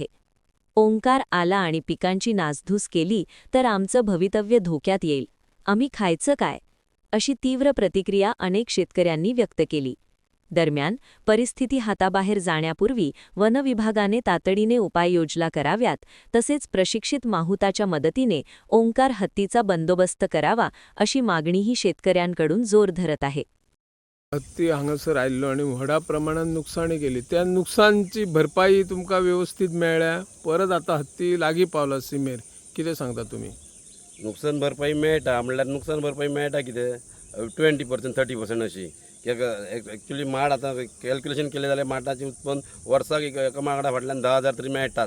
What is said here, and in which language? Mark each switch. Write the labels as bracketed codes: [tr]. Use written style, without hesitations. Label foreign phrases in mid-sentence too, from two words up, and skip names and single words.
[mr] ओंकार आला आणि पिकांची नासधूस केली तर आमचं भवितव्य धोक्यात येईल, आम्ही खायचं काय, अशी तीव्र प्रतिक्रिया अनेक शेतकऱ्यांनी व्यक्त केली. दरम्यान परिस्थिती हाताबाहेर जाण्यापूर्वी वन विभागाने तातडीने उपाययोजना कराव्यात, तसेच प्रशिक्षित माहुताच्या मदतीने ओंकार हत्तीचा बंदोबस्त करावा अशी मागणीही शेतकऱ्यांकडून जोर धरत आहे. [kok] हत्ती हांगासर आयिल्लो आणि व्हडा प्रमाणात नुकसाणी केली. त्या नुकसानची भरपाई तुमका व्यवस्थित मेळ्ळ्या? परत आता हत्ती लागी पावला सीमेर, कितें सांगता तुम्ही? नुकसान भरपाई मेळटा म्हणल्यार नुकसान भरपाई मेळटा कितें 20% 30% अशी. कित्याक एक्चुली माड आतां कॅल्क्युलेशन केलें जाल्यार माडाचें उत्पन्न वर्साक एका माडा फाटल्यान 10,000 तरी मेळटात.